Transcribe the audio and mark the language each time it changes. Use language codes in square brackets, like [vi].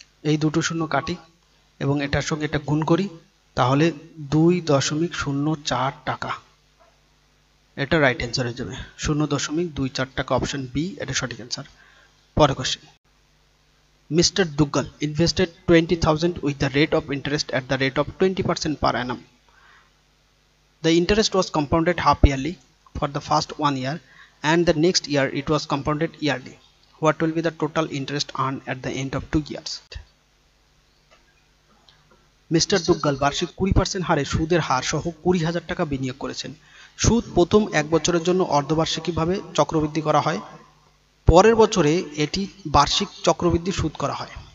[bn] এই দুটো শূন্য কাটি এবং এটার সঙ্গে এটা গুণ করি, তাহলে 2.04 টাকা, এটা রাইট অ্যান্সার হয়ে যাবে 0.24 টাকা। অপশন বি এটা সঠিক অ্যান্সার। পরের question, Mr. [en] Dougal invested 20,000 with the rate of interest at the rate of 20% per annum. The interest was compounded half yearly for the first 1 year and the next year it was compounded yearly. What will be the total interest earn at the end of 2 years. [bn] Mister দুগ্গাল বার্ষিক 20% হারে সুদের হার সহ 20,000 টাকা বিনিয়োগ করেছেন। সুদ প্রথম 1 বছরের জন্য অর্ধবার্ষিকীভাবে চক্রবৃদ্ধি করা হয়, পরের বছরে এটি বার্ষিক চক্রবৃদ্ধি সুদ করা হয়।